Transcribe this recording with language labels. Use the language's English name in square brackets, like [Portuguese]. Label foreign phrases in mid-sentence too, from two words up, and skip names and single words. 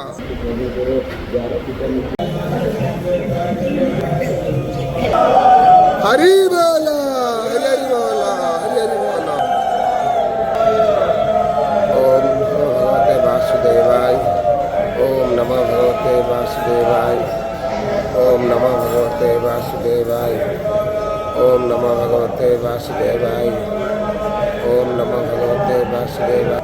[Bangla] হরি বলা হরি হরি বলা হরি হরি বলা। [Sanskrit] ওম ভগবতে বাসুদেবায়। ওম নমঃ ভগবতে বাসুদেবায়। ओम नमः भगवते वासुदेवाय। ओम नमः भगवते वासुदेवाय। ओम नमः भगवते वासुदेवाय।